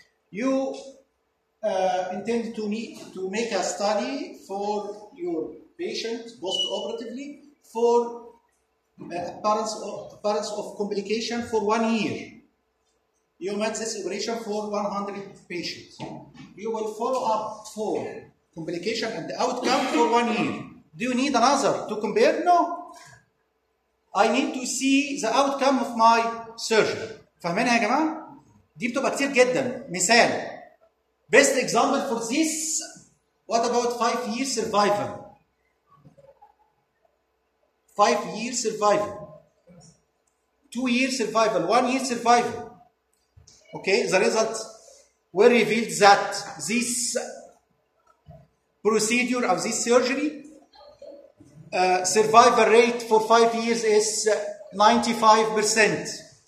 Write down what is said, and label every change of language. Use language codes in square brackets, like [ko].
[en] You intend to make a study for your patient post-operatively for appearance of complication for 1 year. You made this operation for 100 patients. You will follow up for complication and the outcome for 1 year. Do you need another to compare? No. I need to see the outcome of my surgery. [ar] فهمين يا جماعة؟ دي بتبقى كتير جدا. [en] مثال. Best example for this. What about 5 year survival? 5 year survival. 2 year survival. 1 year survival. Okay, the result will reveal that this procedure of this surgery survival rate for 5 years is 95%.